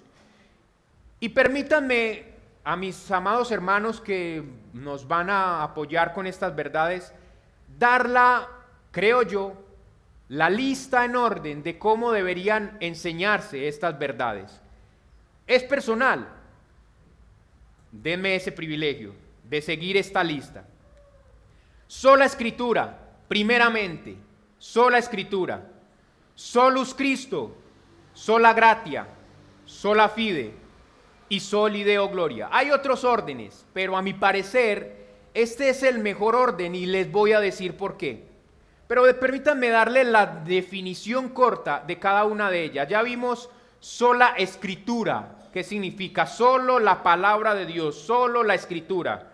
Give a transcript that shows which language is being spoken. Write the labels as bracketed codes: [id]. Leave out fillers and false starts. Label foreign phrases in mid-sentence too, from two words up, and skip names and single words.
[es] Y permítanme a mis amados hermanos que nos van a apoyar con estas verdades, creo yo, la lista en orden de cómo deberían enseñarse estas verdades. Es personal. Denme ese privilegio de seguir esta lista. Sola escritura, primeramente, sola escritura. [la] Solus Christo, sola gratia, sola fide y soli Deo gloria. [es] Hay otros órdenes, pero a mi parecer este es el mejor orden y les voy a decir por qué. Pero permítanme darle la definición corta de cada una de ellas. Ya vimos sola escritura, ¿qué significa? Solo la palabra de Dios, solo la escritura.